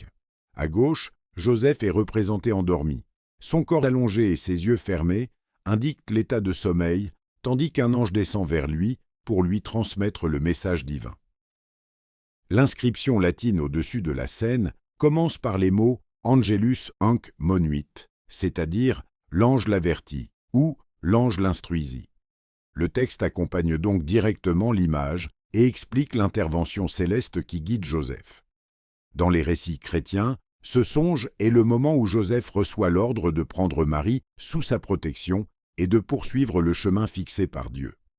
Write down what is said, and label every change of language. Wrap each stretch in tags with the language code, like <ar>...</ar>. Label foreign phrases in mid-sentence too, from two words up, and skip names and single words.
<fr>À gauche, Joseph est représenté endormi. Son corps allongé et ses yeux fermés indiquent l'état de sommeil, tandis qu'un ange descend vers lui pour lui transmettre le message divin. L'inscription latine au-dessus de la scène commence par les mots «</fr> <la>Angelus hanc monuit »,</la> <fr>c'est-à-dire « l'ange l'avertit » ou « l'ange l'instruisit ». Le texte accompagne donc directement l'image et explique l'intervention céleste qui guide Joseph. Dans les récits chrétiens, ce songe est le moment où Joseph reçoit l'ordre de prendre Marie sous sa protection et de poursuivre le chemin fixé par Dieu.</fr>